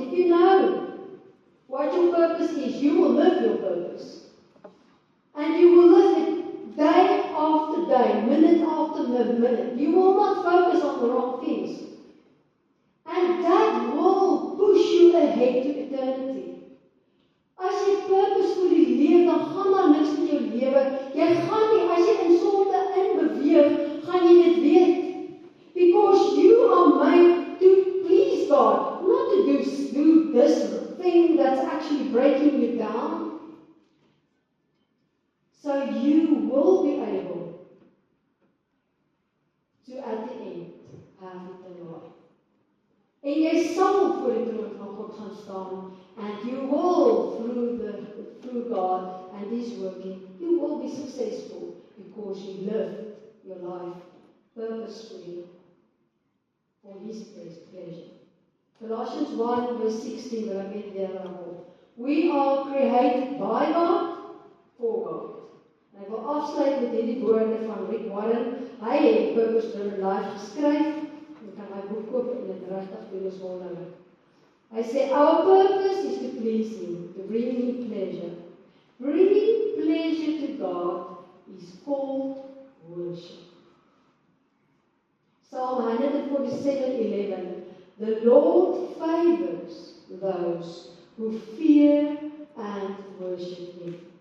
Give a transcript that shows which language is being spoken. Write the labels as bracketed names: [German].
[English] If you know what your purpose is, you will live your purpose. And you will live it day after day, minute after minute. You will not focus on the wrong things. And that will push you ahead to eternity. [Afrikaans] As jy purposefully leef, dan gaan daar niks in jou lewe. Jy gaan nie, as jy in sonde inbeweeg, gaan jy dit weet. [English] Because you are made to please God, not to do this thing that's actually breaking you down. So you will be able to, at the end, have eternal life. [Afrikaans] En jy sal voor die troon van God gaan staan, [English] and you will, through God and His working, you will be successful because you lived your life purposefully for His pleasure. [Afrikaans] Colossians 1 verse 16, wil ek net weer herhaal. [English] We are created by God, for God. [Afrikaans] En ek wil afsluit met hierdie woorde van Rick Warren. Hy het Purpose Driven Life geskryf. Jy kan my boek koop en dit regtig doen is wonderlik. Hy sê, [English] our purpose is to please Him, to bring Him pleasure. Bringing pleasure to God is called worship. Psalm 147:11, the Lord favors those who fear and worship Him.